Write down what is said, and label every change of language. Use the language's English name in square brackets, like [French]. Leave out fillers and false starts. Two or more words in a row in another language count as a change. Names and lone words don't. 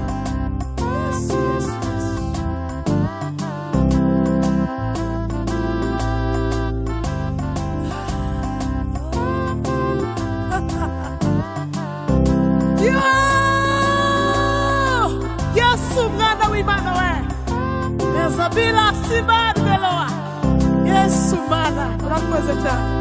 [English] Yes, yes, yes. [Kinyarwanda] Yesu mwana w'Imana we, [French] les obédiences de Loa. [Kinyarwanda] Yesu mana, urakoze cyane.